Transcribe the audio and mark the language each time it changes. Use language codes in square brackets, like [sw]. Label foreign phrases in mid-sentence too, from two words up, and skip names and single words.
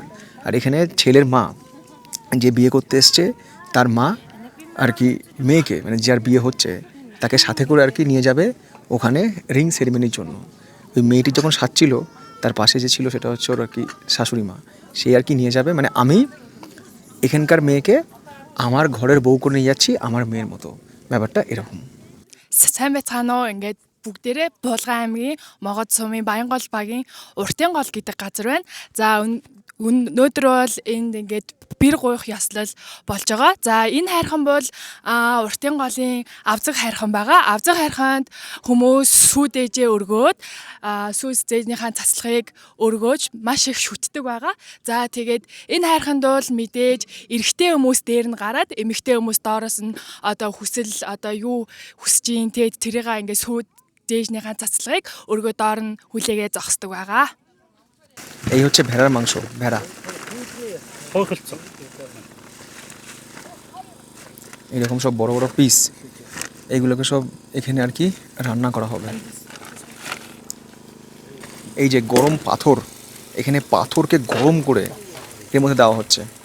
[bn] আর এখানে ছেলের মা যে বিয়ে করতে এসছে, তার মা আর কি মেয়েকে, মানে যার বিয়ে হচ্ছে তাকে সাথে করে আর কি নিয়ে যাবে ওখানে [en] ring ceremony [bn] জন্য। ওই মেয়েটি যখন সাজছিল, তার পাশে যে ছিল সেটা হচ্ছে ওর আর কি শাশুড়ি মা, সে আর কি নিয়ে যাবে। মানে আমি এখানকার মেয়েকে আমার ঘরের বউ করে নিয়ে যাচ্ছি, আমার মেয়ের মতো, ব্যাপারটা এরকম। [mn] сайн байцгаана уу ингээд бүгдээрээ Булган аймгийн Могод сумын Баянгол багийн Уртын гол гэдэг газар байна. За өнөөдөр бол энд ингээд бэр гуйх ёслол болж байгаа. За энэ хайрхан бол Уртын голын авзаг хайрхан байгаа. Авзаг хайрханд хүмүүс сүүдээжээ өргөөд сүүс зээнийхэн цацлагыг өргөөж маш их шүтдэг байгаа. За тэгээд энэ хайрханд бол мэдээж эрэгтэй хүмүүс дээр нь гараад эмэгтэй хүмүүс доороос нь одоо хүсэл одоо юу хүсэж ийн тэгээд тэрийг ингээд сүүд зээнийхэн цацлагыг өргөө доор нь хүлээгээ зогсдог байгаа. [bn] এই হচ্ছে ভেড়ার মাংস, ভেড়া। এরকম সব বড় বড় পিস, এইগুলোকে সব এখানে আর কি রান্না করা হবে। এই যে গরম পাথর, এখানে পাথরকে গরম করে এর মধ্যে দেওয়া হচ্ছে।